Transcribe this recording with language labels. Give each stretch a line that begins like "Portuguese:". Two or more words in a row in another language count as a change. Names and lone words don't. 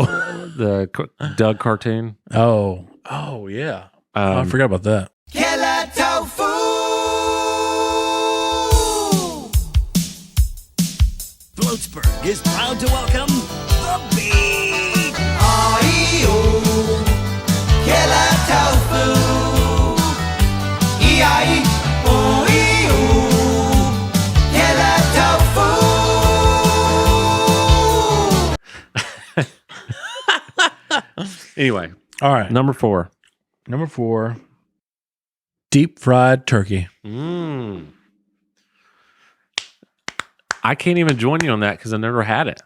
English: the Doug cartoon. Oh, yeah. I forgot about that. Killer Tofu! Bloatsburg is proud to welcome the Beat! I-E-O, Killer Tofu! E-I-O-E-O, Killer Tofu! Anyway, All right. number 4. Number 4, deep fried turkey. I can't even join you on that because I never had it.